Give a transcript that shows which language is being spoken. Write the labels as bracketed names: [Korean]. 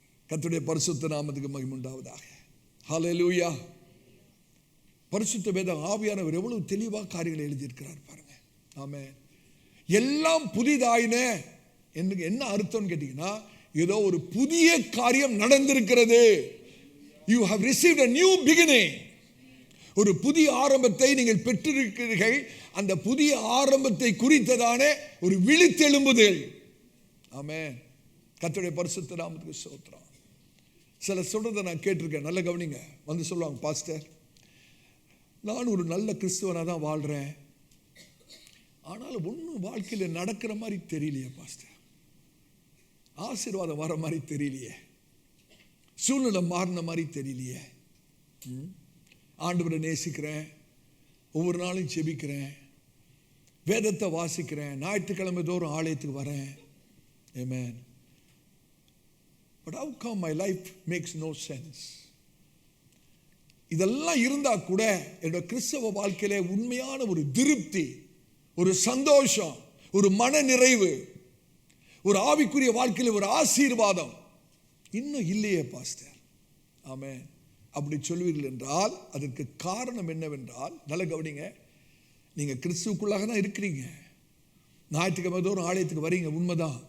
[Tamil] கர்த்தருடைய பரிசுத்த நாமத்துக்கு மகிமை உண்டாவதாக. ஹல்லேலூயா. பரிசுத்த வேதம் ஆவியானவர் எவ்வளவு தெளிவா காரியங்களை எழுதியிருக்கிறார் பாருங்க. ஆமென். எல்லாம் புதிதாயின என்ன அர்த்தம் கேட்டீங்கன்னா, ஏதோ ஒரு புதிய காரியம் நடந்திருக்கிறது. [English] You have received a new beginning. [Tamil] ஒரு புதிய ஆரம்பத்தை நீங்கள் பெற்றிருக்கிறீர்கள். அந்த புதிய ஆரம்பத்தை குறித்ததான ஒரு விழித்தெழும்புதல். ஆமென். கர்த்தருடைய பரிசுத்த நாமத்துக்கு ஸ்தோத்திரம். சில சொல்றதை நான் கேட்டிருக்கேன், நல்ல கவனிங்க. வந்து சொல்லுவாங்க, பாஸ்டர் நான் ஒரு நல்ல கிறிஸ்துவனாக தான் வாழ்கிறேன், ஆனாலும் ஒன்றும் வாழ்க்கையில் நடக்கிற மாதிரி தெரியலையே பாஸ்டர், ஆசீர்வாதம் வர மாதிரி தெரியலையே, சூழ்நிலை மாறின மாதிரி தெரியலையே. ஆண்டவரை நேசிக்கிறேன், ஒவ்வொரு நாளும் செபிக்கிறேன், வேதத்தை வாசிக்கிறேன், ஞாயிற்றுக்கிழமை தோறும் ஆலயத்துக்கு வரேன். ஆமென். [English] But how come my life makes no sense? [Tamil] இதெல்லாம் இருந்தா கூட என்னோட கிறிஸ்தவ வாழ்க்கையில உண்மையான ஒரு திருப்தி, ஒரு சந்தோஷம், ஒரு மன நிறைவு, ஒரு ஆவிக்குரிய வாழ்க்கையில் ஒரு ஆசீர்வாதம் இன்னும் இல்லையே பாஸ்டர். ஆமென். அப்படி சொல்வீர்கள் என்றால் அதற்கு காரணம் என்னவென்றால், நல்ல கவனிங்க, நீங்க கிறிஸ்துவுக்குள்ளாக தான் இருக்கிறீங்க, ஞாயிற்றுக்கிழமை தோறும் ஆலயத்துக்கு வரீங்க, உண்மைதான்.